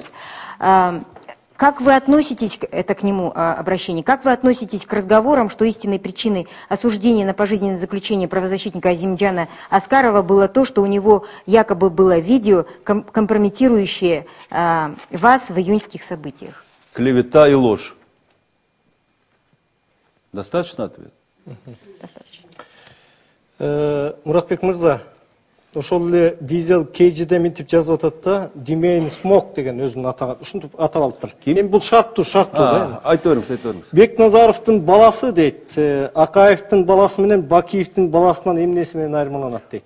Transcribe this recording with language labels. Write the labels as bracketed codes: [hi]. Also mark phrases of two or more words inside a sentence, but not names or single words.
[ru] Как вы относитесь, это к нему обращение, как вы относитесь к разговорам, что истинной причиной осуждения на пожизненное заключение правозащитника Азимджана Аскарова было то, что у него якобы было видео, компрометирующее вас в июньских событиях? Клевета и ложь. Достаточно ответ? Достаточно. [ky] Муратбек мырза, ошол эле дизель кейжиде мынтип жазып атат да, Демейн Смок деген өзүнүн атаган, ушинтип атап алыптыр. Эми бул шарттуу да. Айта бериңиз. Бекназаровдун баласы дейт, Акаевдин баласы менен Бакиевдин баласынан эмнеси менен айырмаланат дейт.